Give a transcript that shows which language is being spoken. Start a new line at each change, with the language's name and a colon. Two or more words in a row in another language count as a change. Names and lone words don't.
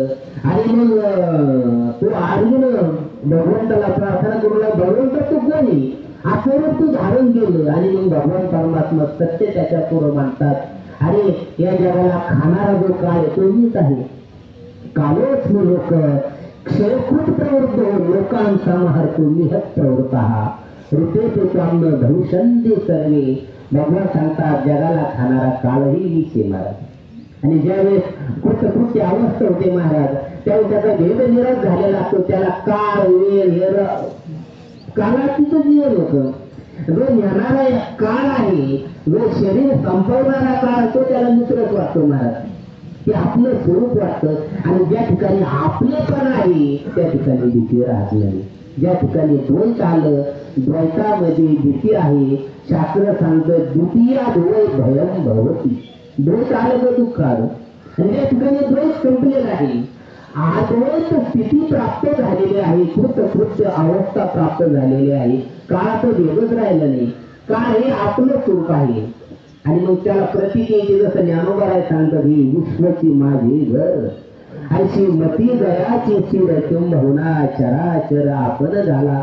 Marathi: आणि मग तो अर्जुन भगवंताला प्रार्थना करू लागला, भगवंत तू कोणी असं रूप तू धारण केलं. आणि मग भगवान परमात्मा सत्य त्याच्या पुढं मांडतात, अरे या जगाला खाणारा जो काळ तो मीच आहे.
Sanskrit: कालोच लोक क्षयकृत प्रवृत्त लोकांचा महार तुम्ही हत प्रवृत्त ऋते त्वान्न भविष्यन्ति सर्वे
Marathi: भगवान सांगतात जगाला खाणारा काळही मीच आहे महाराज. आणि ज्यावेळेस कृतकृत्य अवस्था होते महाराज त्यावेळेस त्याचा भेद निराश झालेला असतो. त्याला काळ वेळ हे काळातीच जीवन होतं. जो येणारा एक काळ आहे, जो शरीर संपवणारा काळ तो त्याला मित्रच वाटतो महाराज. ते आपलं स्वरूप वाटतं. आणि ज्या ठिकाणी आपलेपण आहे त्या ठिकाणी भीती राहत नाही. ज्या ठिकाणी द्वैत आलं, द्वैतामध्ये भीती आहे. शास्त्र सांगतं
Sanskrit: द्वितीय द्वै भयम भवती.
Marathi: द्वैत आलं तर दुःख आलं. आणि ज्या ठिकाणी द्वैत संपलेला आहे, अद्वैत स्थिती प्राप्त झालेली आहे, कृतकृत्य अवस्था प्राप्त झालेली आहे, काळाचं भेदच राहिलं नाही. काळ हे आपलं स्वरूप आहे. आणि मग त्याला प्रतीक येते जसं ज्ञानोबा सांगतात ही विश्वची माझी घर अशी मती गयाची चिर किंबहुना चराचर आपण झाला.